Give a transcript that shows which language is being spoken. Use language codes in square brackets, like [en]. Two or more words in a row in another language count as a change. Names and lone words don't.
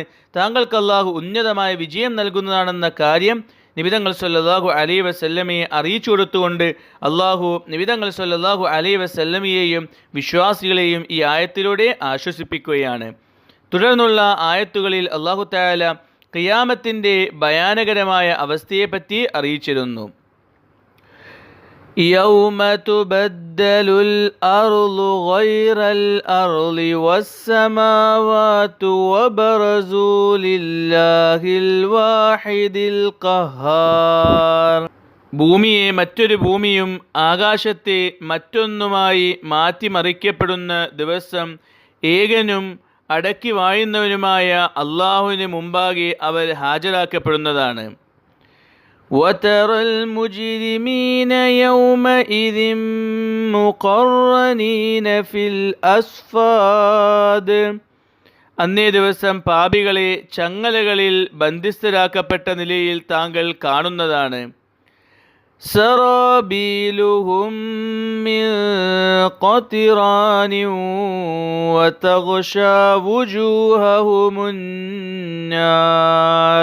[ml] താങ്കൾക്ക് അള്ളാഹു ഉന്നതമായ വിജയം നൽകുന്നതാണെന്ന കാര്യം നബി തങ്ങൾ [ar] صلى الله عليه وسلم [ml] അറിയിച്ചു കൊടുത്തുകൊണ്ട് അള്ളാഹു നബി തങ്ങൾ [ar] صلى الله عليه وسلم [ml] വിശ്വാസികളെയും ഈ ആയത്തിലൂടെ ആശ്വസിപ്പിക്കുകയാണ്. തുടർന്നുള്ള ആയത്തുകളിൽ [ar] الله تعالى [ml] ഖിയാമത്തിൻ്റെ ഭയാനകരമായ അവസ്ഥയെപ്പറ്റി അറിയിച്ചിരുന്നു. [ar] يوم تبدل الأرض غير الأرض والسماوات وبرزوا لله الواحد القهار. [ml] ഭൂമിയെ മറ്റൊരു ഭൂമിയും ആകാശത്തെ മറ്റൊന്നുമായി മാറ്റിമറിക്കപ്പെടുന്ന ദിവസം ഏകനും അടക്കി വാഴുന്നവനുമായ അള്ളാഹുവിന് മുമ്പാകെ അവർ ഹാജരാക്കപ്പെടുന്നതാണ്. [ar] وترى المجرمين يومئذ مقرنين في الأصفاد. [ml] അന്നേ ദിവസം പാപികളെ ചങ്ങലകളിൽ ബന്ധിസ്ഥരാക്കപ്പെട്ട നിലയിൽ താങ്കൾ കാണുന്നതാണ്. [ar] سرابيلهم من قطران وتغشى وجوههم النار.